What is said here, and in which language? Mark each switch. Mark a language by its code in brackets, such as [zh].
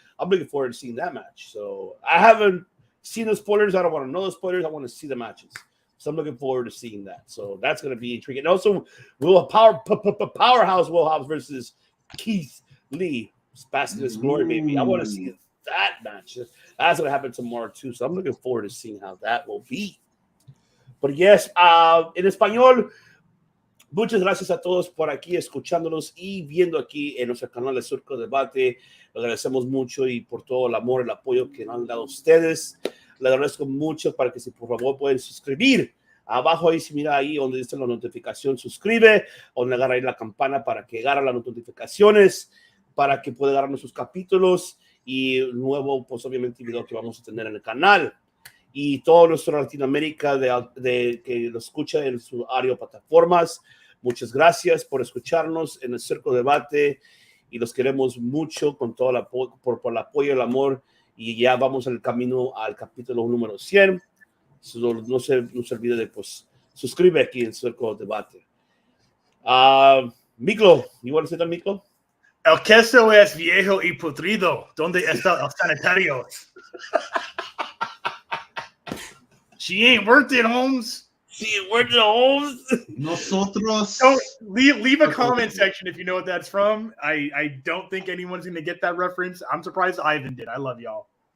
[en] I'm looking forward to seeing that match. So I haven't seen the spoilers. I don't want to know the spoilers. I want to see the matches. So I'm looking forward to seeing that. So that's going to be intriguing. And also, Powerhouse Will Hobbs versus Keith Lee. Basking in his glory, baby. I want to see that match. That's going to happen tomorrow, too. So I'm looking forward to seeing how that will be. But yes, [es] en español, muchas gracias a todos por aquí escuchándonos y viendo aquí en nuestro canal de Surco Debate. Le agradecemos mucho y por todo el amor, el apoyo que nos han dado ustedes. Le agradezco mucho para que si por favor pueden suscribir. Abajo ahí, si mira ahí donde dice la notificación, suscribe, donde agarra ahí la campana para que agarre las notificaciones, para que pueda agarrar nuestros capítulos y nuevo, pues obviamente, video que vamos a tener en el canal. Y todo nuestro Latinoamérica que lo escucha en sus audio plataformas, muchas gracias por escucharnos en el Circo Debate y los queremos mucho con todo por el apoyo y el amor. Y ya vamos en el camino al capítulo número 100. No se olvide de suscribir aquí en Circo Debate. [en] Miklo, you want to say that, Miklo? [es] El queso es viejo y putrido. ¿Dónde está el sanitario? [en] She ain't worth it, Holmes. She ain't worth it, Holmes. [es] Nosotros. [en] Don't leave a comment section if you know what that's from. I don't think anyone's going to get that reference. I'm surprised Ivan did. I love y'all.